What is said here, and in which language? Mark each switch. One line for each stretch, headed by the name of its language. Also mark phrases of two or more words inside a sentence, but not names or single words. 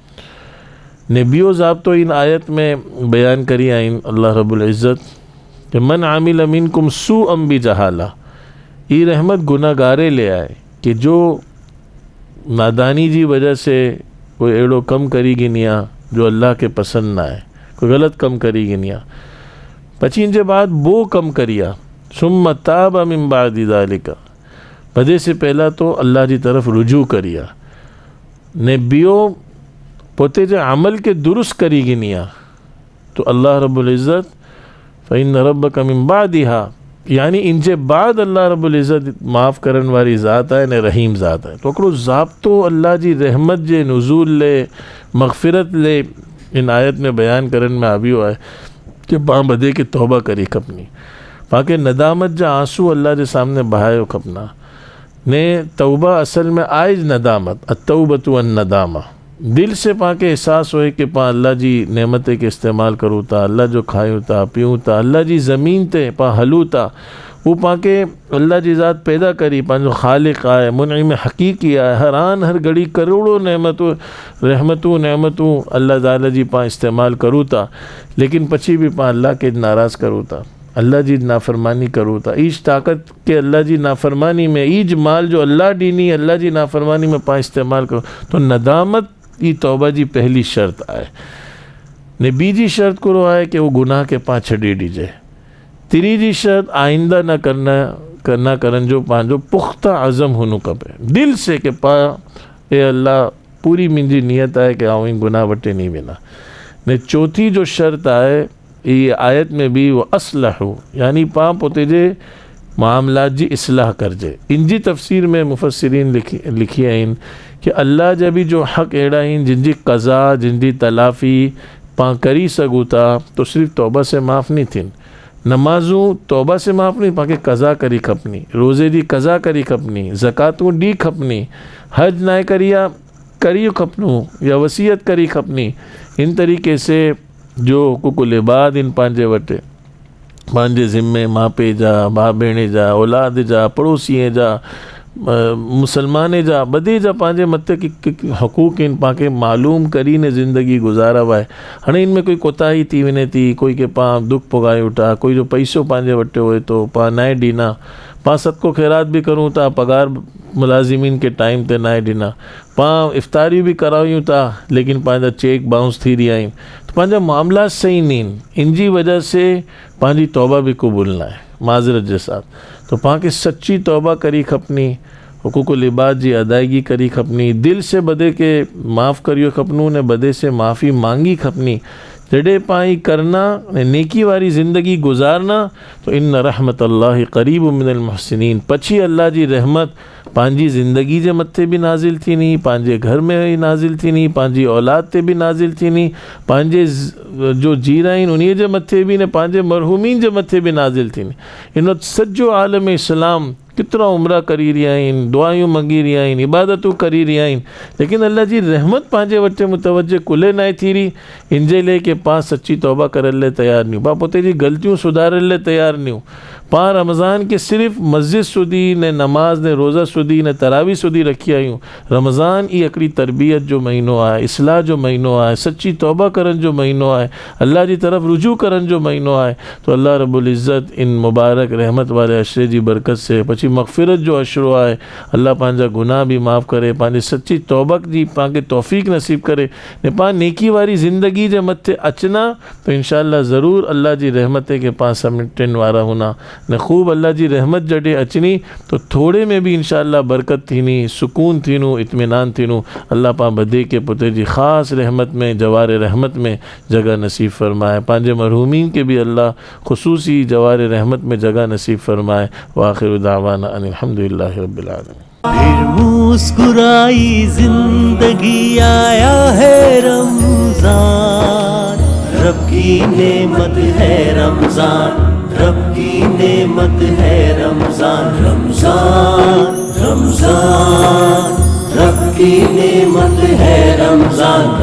Sindhi: ने बियो ज़ाब्तो इन आयत में बयान करी आहिनि अल्लाह रब्बुल इज़्ज़त कि
Arabic: من عمل منكم سوءا بجهالة,
Sindhi: ये रहमत गुनाहगारे ले आए कि जो नादानी जी वजह से कोई अड़ो कम करी गिनिया जो अल्लाह के पसंद ना है, कोई गलत कम करी गिनिया, पची इनजे बाद वो कम करिया,
Arabic: ثم تاب من بعد ذلك,
Sindhi: बदे से पहला तो अल्लाह जी तरफ रुजू करिया, ने बियो पोते जे अमल के दुरुस्त करी गिनिया, तो अल्लाह रब्बुल इज़्ज़त
Arabic: فإن ربك من بعدها,
Sindhi: यानी इनजे बाद अल्लाह रब्बुल इज़्ज़त माफ़ करन वारी ज़ात है ने रहीम ज़ात है। तो हिकिड़ो ज़ाब्तो अल्लाह जी रहमत जे नुज़ूल ले, मग़फ़िरत ले इन आयत में बयान करण में आवियो आहे कि पाण बदे के तौबा करी खपनी, पाके नदामत जा आंसू अल्लाह जे सामने बहायो खपना ने। तौबा असल में आइज नदामत,
Arabic: التوبة الندم,
Sindhi: दिल से पाके एहसास होए कि पा अल्लाह जी नेमते के इस्तेमाल करूँ था, अल्लाह जो खायूं था पीऊँ था, अल्लाह जी ज़मीन ते पा हलूं था, वो पाके अल्लाह जी ज़ात पैदा करी, पांजो ख़ालिक़ आहे, मुनइम हक़ीक़ी आहे, हर आन हर घड़ी करोड़ों नेमतूं रहमतूं नेमतूं अल्लाह ताला जी पा इस्तेमाल करूँ था, लेकिन पछी भी पा अल्लाह के नाराज़ करूँ था, अल्लाह जी नाफरमानी करूँ था। ईज ताकत के अल्लाह जी नाफरमानी में, ईज माल जो अल्लाह ॾिनी अल्लाह जी नाफरमानी में पा इस्तेमाल करूँ, तो नदामत ई तौबा जी पहली शर्त आहे ने। बीजी शर्त करो आहे कि वो गुनाह के पा छॾे ॾिजे। तीजी शर्त आइंदा न करना करन जो पंहिंजो पुख्ता अज़म हुनु खपे, दिल से कि पा ए अल्लाह पूरी मुंहिंजी नियत आहे कि आउं गुनाह वटे नहीं वेंदा। ने चौथी जो शर्त आहे ये आयत में भी वो असलहु, यानी पा पोते जे मामलात जी इस्लाह करजे। इनजी तफ़सीर में मुफ़स्सिरीन लिखी आहिनि कि अल्लाह जा भी जो हक़ अहिड़ा आहिनि जिनजी क़ज़ा, जिनजी तलाफ़ी पा करी सघूं था, तो सिर्फ़ तौबा से माफ़ नहीं थियनि। नमाज़ूं तौबा से माफ़ नहीं, पाके क़ज़ा करी खपनी, रोज़े जी क़ज़ा करी खपनी, ज़कातूं डी खपनी, हज ना करी खपनूं या वसीयत करी खपनी। इन तरीक़े से जो हुकूकुल इबाद इन पंहिंजे वटि पंहिंजे ज़िम्मे मापे जा, भाउ भेण जा, औलाद जा, पड़ोसीअ जा, मुसलमान जा, बदे जा पंहिंजे मथे हक़ूक़ इन पाके मालूम करी ने ज़िंदगी गुज़ारा वाए। हाणे इनमें कोई कोताही थी वञे थी, कोई के पा दुख पुगायूं था, कोई जो पैसो पंहिंजे वटि हुए तो पा नाए ॾिना, पा सदको ख़ैरात भी करूँ था, पगार मुलाज़िमीन के टाइम ते नाए ॾिना, पा इफ़्तारी भी करायूं था, लेकिन पंहिंजा चेक बाउंस थी रहिया आहिनि, तो पंहिंजा मामला सही नहीं, इनजी वजह से पंहिंजी तौबा भी क़बूल न आहे माज़रत जे साथ। तो पाके सच्ची तौबा करी खपनी, हुकूकुल इबाद जी अदायगी करी खपनी, दिल से बदे के माफ़ करियो खपनू ने बदे से माफ़ी मांगी खपनी। जॾहिं पाई करना नेकी वारी ज़िंदगी गुजारना, तो
Arabic: إن رحمة الله قريب من المحسنين,
Sindhi: पछी अल्लाह जी रहमत पंहिंजी ज़िंदगी जे मथे भी नाज़िल थीनी, पंहिंजे घर में ही नाज़िल थीनी, पंहिंजी औलाद ते भी नाज़िल थीनी, पंहिंजे जो जीरा आहिनि उन्हीअ जे मथे भी ने पंहिंजे मरहूमीन जे मथे भी नाज़िल थीनी। इन सॼो आलम इस्लाम कितना उम्रा करी रहिया आहिनि, दुआयूं मंगी रहिया आहिनि, इबादतूं करी रहिया आहिनि, लेकिन अल्लाह जी रहमत पंहिंजे वटि मुतवजे कुले न थी रही। इनजे लाइ कि पा सच्ची तौबा करण लाइ तयारु नियूं, पा पोते जी ग़लतियूं सुधारण लाइ तयारु नियूं। पा रमज़ान के सिर्फ़ मस्जिद सुधी ने नमाज ने रोज़ा सुधी ने तरावी सुधी रखी आहियूं। रमज़ान ई हिकिड़ी तरबियत जो महीनो आहे, इस्लाह जो महीनो आहे, सच्ची तौबा करण जो महीनो आहे, अल्लाह जी तरफ़ रुजू करण जो महीनो आहे। तो अल्लाह रब्बुल इज़्ज़त इन मुबारक रहमत वाले अशरे जी बरकत से पछी मग़फ़िरत जो अशरो आहे, अल्लाह पंहिंजा गुनाह भी माफ़ करे, पंहिंजी सच्ची तौबा जी पाके तौफ़ीक़ नसीब करे ने पा नेकी वारी ज़िंदगी जे मथे अचना, तो इंशाअल्लाह ज़रूर अल्लाह जी रहमत के पा समेटन वारा होना ने। ख़ूब अल्लाह जी रहमत जॾहिं अचनी, तो थोड़े में भी इंशाअल्लाह बरकत थीनी, सुकून थीनू, इत्मीनान थीनू। अल्लाह पा बदे के पुते जी ख़ास रहमत में, जवार रहमत में जगह नसीब फरमाए, पंहिंजे मरहूमीन के भी अल्लाह ख़ुसूसी जवार रहमत में जगह नसीब फरमाए।
Arabic: وآخر دعوانا أن الحمد لله رب العالمين.
Urdu: پھر مسکرائی زندگی، آیا ہے رمضان، رب کی نعمت ہے رمضان، رب کی نعمت ہے رمضان. رمضان رمضان رب کی نعمت ہے رمضان.